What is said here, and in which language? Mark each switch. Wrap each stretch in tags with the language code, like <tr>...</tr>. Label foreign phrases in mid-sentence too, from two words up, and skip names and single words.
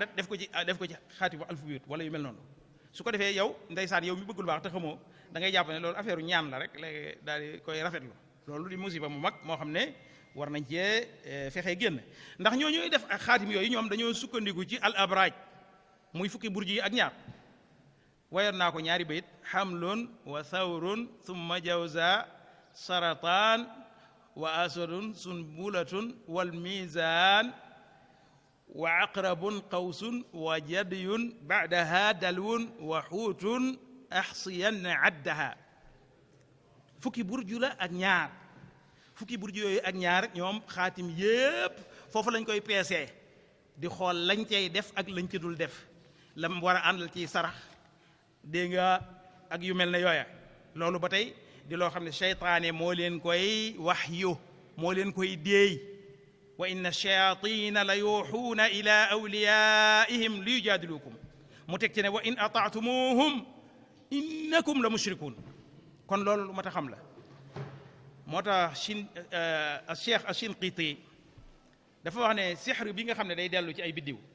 <wo>adat def ko ci xaatimu alfu bu yóot wala yu mel noonu su ko defee yow ndeysaan yow mi bëggul baax te xamoo da ngay jàpp ne loolu affaire ñaan la rek léegi daal di koy rafetlu loolu di musiba mu mag moo xam ne war nañ cee fexee génn ndax ñoo ñuy def ak xaatim yooyu ñoom dañoo sukkandiku ci al abraj muy fukki burji yi ak ñaar wayoon naa ko ñaari bayit</wo> <ar>حمل وثور ثم جوزاء سرطان وأسد سنبلة وال ميزان وعقرب قوس وجدي بعدها دلو وحوت أحسن عدها</ar> <wo>fukki burju la ak ñaar fukki burju yooyu ak ñaar ñoom xaatim yépp foofu lañ koy peesee di xool lañ cay def ak lañ ci dul def lam war a àndal ci sarax dégg nga ak yu mel ne yooya loolu ba tey di loo xam ne seytaane moo leen koy waxyu moo leen koy déey</wo> <ar>وإن الشياطين ليوحون إلى أوليائهم ليجادلوكم</ar> <wo>mu teg ci ne</wo> <ar>وإن أطعتموهم إنكم لمشركون</ar> <wo>kon loolu lu mat a xam la moo tax cheikh Ashinqiti dafa wax ne sixr bi nga xam ne day dellu ci ay biddiw</wo>